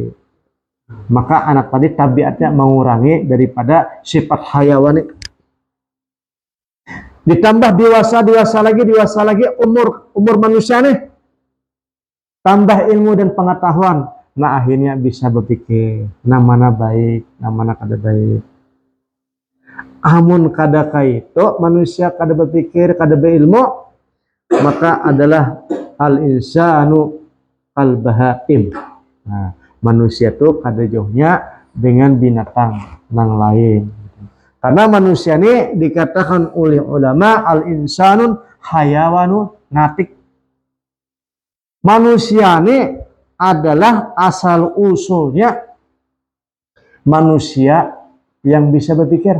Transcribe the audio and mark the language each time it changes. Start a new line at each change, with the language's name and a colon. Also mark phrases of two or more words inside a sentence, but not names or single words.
Indonesian: Maka anak tadi tabiatnya mengurangi daripada sifat hayawani. Ditambah dewasa lagi, umur manusia nih. Tambah ilmu dan pengetahuan. Nah, akhirnya bisa berpikir, nah mana baik, nah mana kada baik.
Banjar: Amun kada kaito manusia kada berpikir, kada berilmu, maka adalah
Arabic: الإنسان البهائم.
Indonesian: Nah, manusia itu kada jauhnya dengan binatang yang lain. Karena manusia ini dikatakan oleh ulama
Arabic: الإنسان حيوان ناطق.
Indonesian: Manusia ini adalah asal usulnya manusia yang bisa berpikir.